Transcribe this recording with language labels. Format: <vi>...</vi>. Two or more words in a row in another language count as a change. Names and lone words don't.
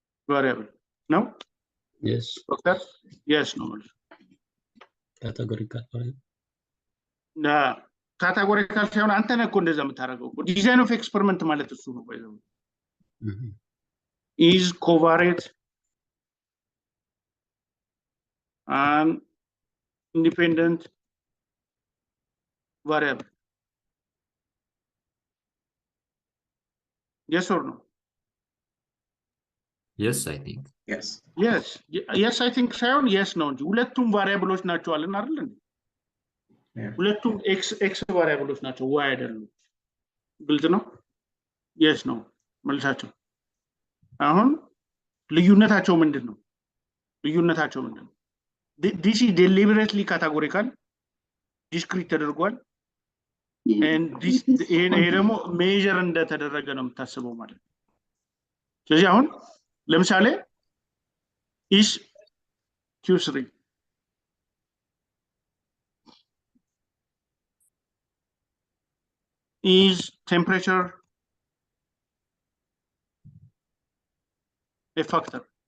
<am>variable ነው</am> <en>Yes.</en> <am>ዶክተር yes ነው</am> <en>Categorical variable.</en> <am>ና ካታጎሪካል ሳይሆን አንተ ነህ እኮ እንደዛ የምታደርገው</am> <en>design of experiment</en> <am>ማለት እሱ ነው ባይዘው</am> <en>is covariate and independent variable. Yes or no? Yes, I think. Yes. Yes, I think</en> <am>ሳይሆን yes ነው እንጂ ሁለቱም ቫሪያብሎች ናቸው አለን አይደል እንዴ? ሁለቱም x ቫሪያብሎች ናቸው y አይደሉም። ግልጽ ነው? yes ነው መልሳቸው። አሁን ልዩነታቸው ምንድነው?</am> <en>This is deliberately categorical, discrete ተደርጓል and this</en> <am>ይሄ ደግሞ</am> <en>measure</en> <am>እንደተደረገ ነው የምታስበው ማለት ነው። ስለዚህ አሁን ለምሳሌ</am> <en>is Q3 is temperature a factor?</en>